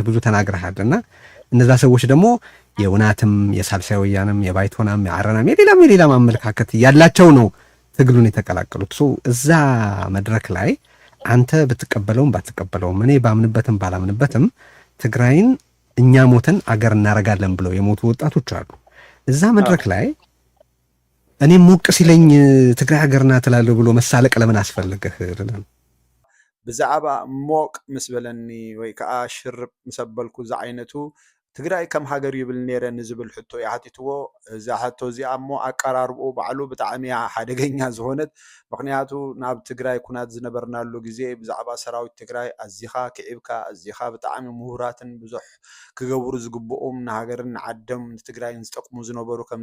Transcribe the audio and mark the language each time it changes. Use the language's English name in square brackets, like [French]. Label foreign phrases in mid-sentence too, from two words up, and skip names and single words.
[Amharic] ብዙ ተናግረሃልና እነዛ ሰዎች ደግሞ የውናትም የሳልሳይ ወያንም የባይቶናም የአረናም የሌላም አመለካከት ያላቸው ነው ትግሉን የተቀላቀሉት። እዛ መድረክ ላይ አንተ ብትቀበለውም ባትቀበለውም እኔ ባምንበትም ባላምንበትም ትግራይን እኛ ሞተን አገር እናረጋለን ብለው የሞቱ ወጣቶች አሉ። እዛ መድረክ ላይ እኔም ሞቅ ሲለኝ ትግራይ ሀገር ናት እላለሁ ብሎ መሳለቅ ለምን አስፈልገህ? [Tigrinya] ብዛዕባ ሞቅ ምስ በለኒ ወይ ከዓ ሽርብ ምስ አበልኩ እዛ ዓይነቱ ትግራይ ከም ሃገር ይብል ነይረ ንዝብል ሕቶ ይሓቲትዎ። እዛ ሕቶ እዚኣ እሞ ኣቀራርብኡ ባዕሉ ብጣዕሚ ሓደገኛ ዝኾነት። ምክንያቱ ናብ ትግራይ ኩናት ዝነበርናሉ ግዜ ብዛዕባ ሰራዊት ትግራይ ኣዚኻ ክዒብካ ኣዚኻ ብጣዕሚ ምሁራትን ብዙሕ ክገብሩ ዝግብኦም ንሃገርን ንዓዶም ንትግራይን ዝጠቅሙ ዝነበሩ ከም